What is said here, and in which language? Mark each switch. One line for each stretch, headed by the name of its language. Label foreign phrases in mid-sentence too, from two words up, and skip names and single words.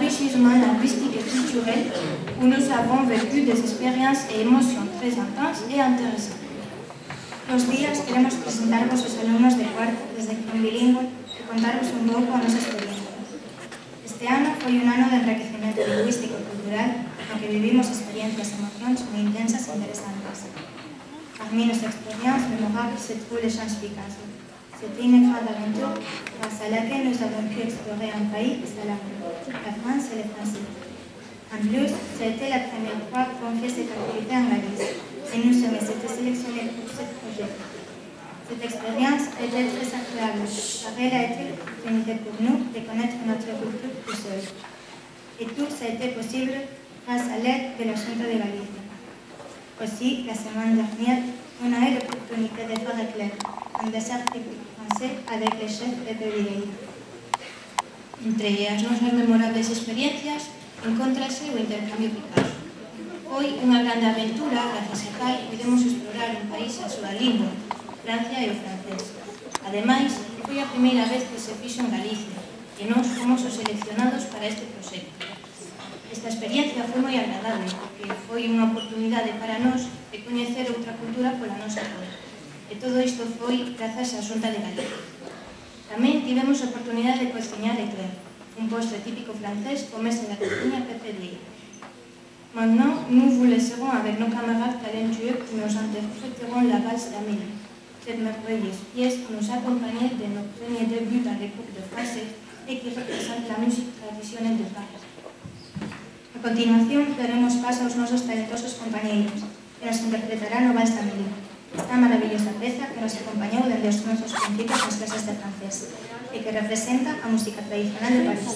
French: enrichissement linguistique et culturel où nous avons vécu des expériences et émotions très intenses et intéressantes.
Galician: Los días queremos presentarvos aos alumnos de cuarto de sección bilingüe e contarvos un pouco a nosa experiencia. Este ano foi un ano de enriquecimento lingüístico e cultural no que vivimos experiencias e emocións moi intensas e interesantes.
French: Parmi nos expériences mémorables se trouvent les Champs Picasso. C'était une grande aventure grâce à laquelle nous avons pu explorer un pays et sa langue, la France et les Français. En plus, c'était la première fois qu'on fait cette activité en Galice et nous sommes été sélectionnés pour ce projet. Cette expérience était très agréable car elle a été l'opportunité pour nous de connaître notre culture plus seul. Et tout ça a été possible grâce à l'aide de la Junta de Galicia. Aussi, la semaine dernière, on a eu l'opportunité de faire éclair un dessert
Galician: típico francés
French: avec le chef Pepe Videira.
Galician: Entre as nosas memorables experiencias, encontrase o intercambio Picasso. Foi unha grande aventura, grazas a cal pudemos explorar un país a súa lingua, Francia e o francés. Ademais, foi a primeira vez que se fixo en Galicia, e nós fomos os seleccionados para este proxecto. Esta experiencia foi moi agradable, porque foi unha oportunidade para nós de coñecer outra cultura pola nosa conta. E todo isto foi grazas á Xunta de Galicia. Tamén tivemos a oportunidade de cociñar eclair, un postre típico francés co mestre da cociña Pepe Videira.
French: Maintenant, nous vous laisserons avec nos camarades talentueux qui nous interpréteront la valse d'Amélie. Cette merveilleuse pièce nous accompagnait de nos premiers débuts dans les cours de français et qui représente la musique traditionnelle de Paris.
Galician: A continuación, daremos paso aos nosos talentosos compañeiros, que nos interpretarán o Vals d'Amélie, esta maravillosa peza que nos acompañou dende os nosos principios nas clases de francés e que representa a música tradicional de París.